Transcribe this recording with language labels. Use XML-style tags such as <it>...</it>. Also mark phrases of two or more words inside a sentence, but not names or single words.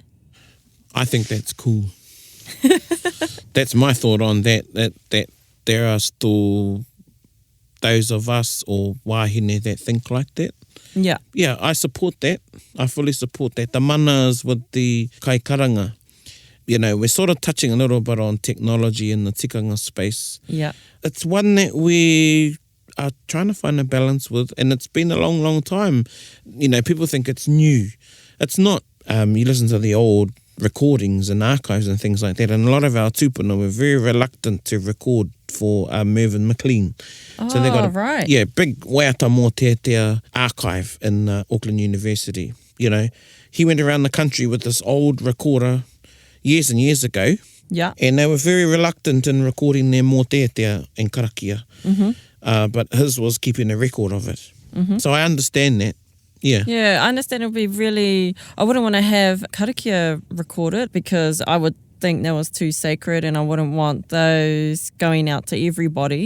<en>I think that's cool. That's my thought on that there are still those of us or wahine that think like that. Yeah. Yeah, I support that. I fully support that. The manas with the kai karanga, we're sort of touching a little bit on technology in the tikanga space. Yeah. It's one that we are trying to find a balance with, and it's been a long, long time. People think it's new. It's not. You listen to the old recordings and archives and things like that, and a lot of our tupuna were very reluctant to record for Mervyn McLean. So they got a big</en> <mi>waiata mō te</mi> <en>archive in Auckland University. He went around the country with this old recorder years and years ago. Yeah. And they were very reluctant in recording their</en> <mi>mō te</mi> <en>and karakia. But his was keeping a record of it. So I understand that. Yeah. Yeah, I understand it would be really... I wouldn't want to have karakia recorded because I would think that was too sacred and I wouldn't want those going out to everybody.</en>